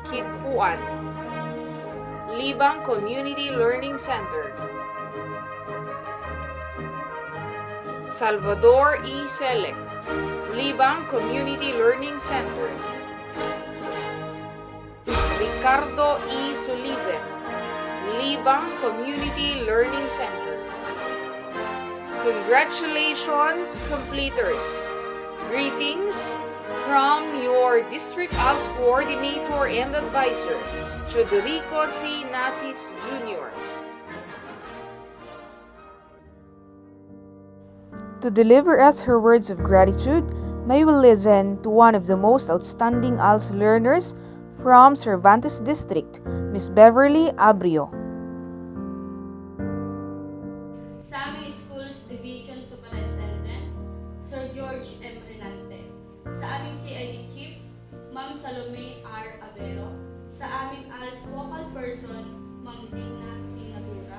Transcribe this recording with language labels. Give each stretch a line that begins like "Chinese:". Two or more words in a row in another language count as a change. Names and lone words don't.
English: Kidpuan, Libang Community Learning Center. Salvador E. Selec, Libang Community Learning Center. Ricardo E. Suliven, Libang Community Learning Center. Congratulations, completers! Greetings from your District ALS Coordinator and Advisor, Chodorico C. Nasis Jr. To deliver us her words of gratitude, may we listen to one of the most outstanding ALS learners from Cervantes District, Miss Beverly Abrio.
Filipino: Sa aming
English: Schools Division Superintendent, Sir George M. Renante.
Filipino: Sa aming
English: CID Chief, Ma'am Salome R. Avero.
Filipino: Sa aming
English: ALS Vocal Person, Ma'am Digna Sinatura.